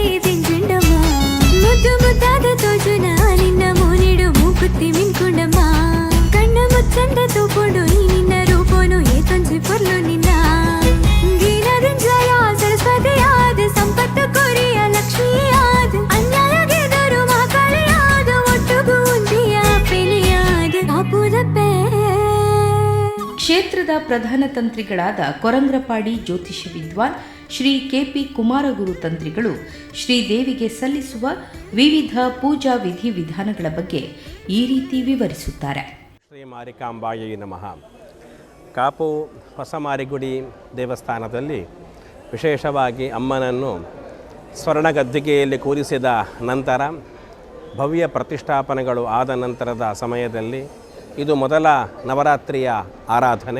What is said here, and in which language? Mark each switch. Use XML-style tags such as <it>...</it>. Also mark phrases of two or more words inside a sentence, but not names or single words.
<tcy>ದಿಂಜುಂಡಮ್ಮ, ಮುದ್ದು ಮುದ್ದಾದ ತೋಜುನ ನಿನ್ನ ಮೋನಿಡು ಮೂಕುತ್ತಿ ಮಿನ್ಕೊಂಡಮ್ಮ, ಕಣ್ಣ ಮುಚ್ಚಂದ ತೂಪುಡು ಈ ನಿನ್ನ ರೂಪೋನು ಏತೊಂಜಿ ಪೊರ್ಲು ನಿನ್ನ, ಗೀನದಿಂಜಯ ಸರಸ್ವತಿಯಾದ ಸಂಪತ್ತು ಕೊರಿಯ ಲಕ್ಷ್ಮಿಯಾದ, ಅನ್ಯಾಯಗೆದರು ಮಹಾಕಾಳಿಯಾದ, ಒಟ್ಟುಗು ಉಂದಿಯ ಪೆಲಿಯಾದ ಕಾಪುದಪ್ಪೆ.</tcy> <kn>ಕ್ಷೇತ್ರದ ಪ್ರಧಾನ ತಂತ್ರಿಗಳಾದ ಕೊರಂಗ್ರಪಾಡಿ ಜ್ಯೋತಿಷ ವಿದ್ವಾನ್ ಶ್ರೀ ಕೆಪಿ ಕುಮಾರಗುರು ತಂತ್ರಿಗಳು ಶ್ರೀದೇವಿಗೆ ಸಲ್ಲಿಸುವ ವಿವಿಧ ಪೂಜಾ ವಿಧಿವಿಧಾನಗಳ ಬಗ್ಗೆ ಈ ರೀತಿ ವಿವರಿಸುತ್ತಾರೆ.</kn> <sa>ಶ್ರೀ ಮಾರಿಕಾಂಬಾಯೈ ನಮಃ.</sa> <kn>ಕಾಪು ಹೊಸ ಮಾರಿಗುಡಿ ದೇವಸ್ಥಾನದಲ್ಲಿ ವಿಶೇಷವಾಗಿ ಅಮ್ಮನನ್ನು ಸ್ವರ್ಣಗದ್ದಿಗೆಯಲ್ಲಿ ಕೂರಿಸಿದ ನಂತರ ಭವ್ಯ ಪ್ರತಿಷ್ಠಾಪನೆಗಳು ಆದ ನಂತರದ ಸಮಯದಲ್ಲಿ ಇದು ಮೊದಲ ನವರಾತ್ರಿಯ ಆರಾಧನೆ.</kn>